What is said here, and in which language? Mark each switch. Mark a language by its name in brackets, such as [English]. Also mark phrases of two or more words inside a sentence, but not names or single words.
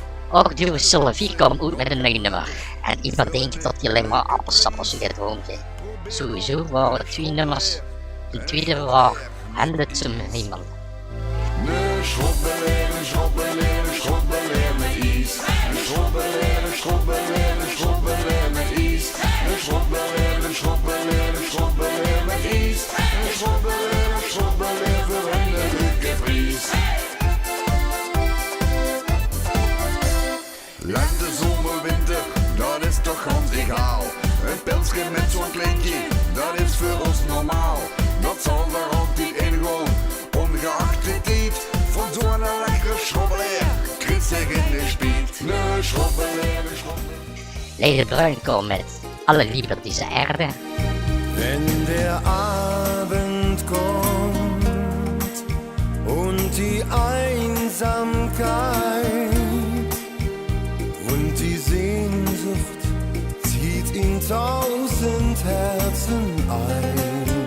[Dutch] Ook duo Sylvie kwam uit met een nieuw nummer. En iemand denkt dat hij alleen maar appelsappels gedronken heeft. Sowieso waren het 2 nummers. De tweede was Handen zum Himmel. Ne schrobbeleer, schrobbeleer, schrobbeleer met is. Ne schrobbeleer, schrobbeleer, schrobbeleer met is. Ne schrobbeleer, schrobbeleer, schrobbeleer met is. Ne schrobbeleer, schrobbeleer voor een leuke prijs. Lente, zomer, winter, dat is toch [German] ganz egal. [Dutch] Een pilsje met zo'n kleintje, dat is voor ons normaal. Dat zal er altijd in gaan, ongeacht de tijd. Van zo'n lekkere schrobbeleer, krijgt zich in de spiet. Ne schrobbeleer, schrobbeleer. Lady Bruin kwam met Alle Liebe dieser Erde. [German] Wenn der Abend kommt und die Einsamkeit und die Sehnsucht zieht in 1000 Herzen ein,